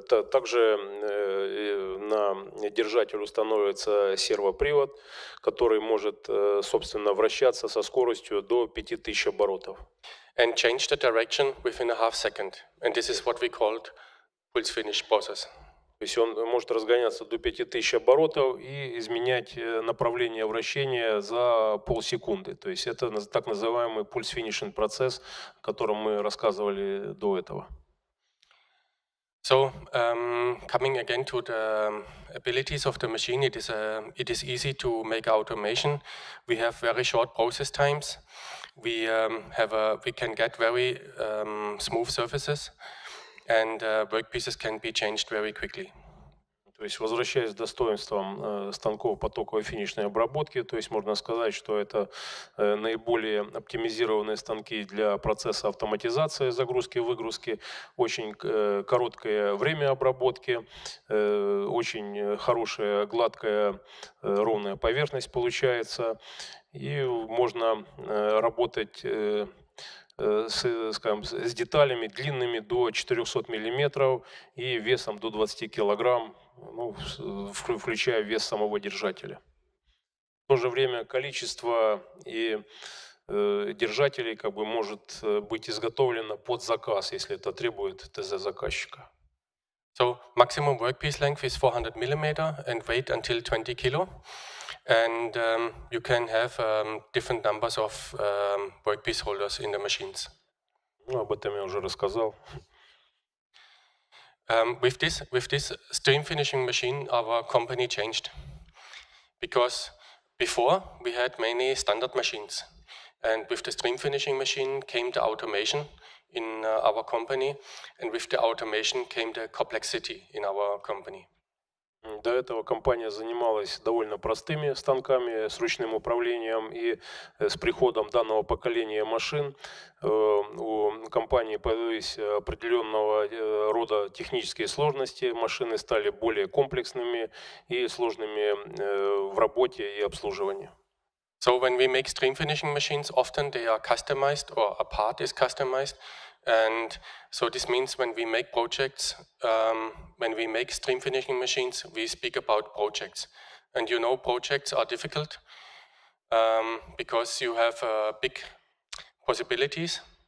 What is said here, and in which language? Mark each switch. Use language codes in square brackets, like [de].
[ru] Также на держатель установится сервопривод, который может, собственно, вращаться со скоростью до 5000 оборотов. [en] And change the direction within a half second. And this is what we called pulse finish process. [ru] То есть он может разгоняться до 5000 оборотов и изменять направление вращения за полсекунды. То есть это так называемый пульс-финишинг процесс, о котором мы рассказывали до этого. [en] So coming again to the abilities of the machine, it is easy to make automation. We have very short process times. We can get very smooth surfaces. And workpieces can be changed very quickly. [ru] То есть, возвращаясь к достоинствам станков потоковой финишной обработки, то есть можно сказать, что это наиболее оптимизированные станки для процесса автоматизации загрузки-выгрузки, очень короткое время обработки, очень хорошая, гладкая, ровная поверхность получается, и можно работать с деталями длинными до 400 мм и весом до 20 кг, ну, включая вес самого держателя. В то же время количество и держателей может быть изготовлено под заказ, если это требует ТЗ заказчика. [en] So maximum workpiece length is 400 mm and weight until 20 kg. And you can have different numbers of workpiece holders in the machines. [ru] Ну, об этом я уже рассказал. [en] With this stream finishing machine, our company changed. Because before we had many standard machines. And with the stream finishing machine came the automation in our company. And with the automation came the complexity in our company. [ru] До этого компания занималась довольно простыми станками с ручным управлением, и с приходом данного поколения машин у компании появились определенного рода технические сложности. Машины стали более комплексными и сложными в работе и обслуживании. [en] So when we make stream finishing machines, often they are customized or a part is customized. And so this means when we make projects, when we make stream finishing machines, we speak about projects. And you know projects are difficult because you have big possibilities.